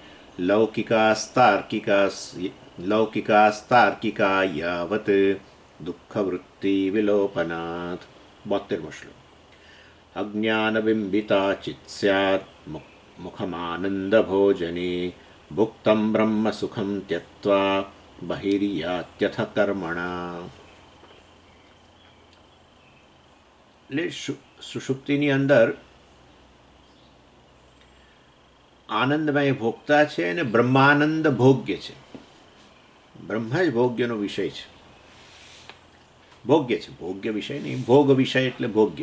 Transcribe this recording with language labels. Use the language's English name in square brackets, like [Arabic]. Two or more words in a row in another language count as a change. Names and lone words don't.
[Sanskrit] लौकिकास्तार्किका यावत् दुःखवृत्तिविलोपनात् 72 श्लोक अज्ञानबिम्बिता चित् स्यात् मुखमानन्दभोजने भुक्तं ब्रह्मसुखं त्यक्त्वा बहिर्यात्यथ कर्मणा [Gujarati] એટલે સુષુપ્તિની અંદર આનંદમય ભોગતા છે અને બ્રહ્માનંદ ભોગ્ય છે. બ્રહ્મ જ ભોગ્યનો વિષય છે. ભોગ્ય છે, ભોગ્ય વિષય નહીં, ભોગ વિષય એટલે ભોગ્ય.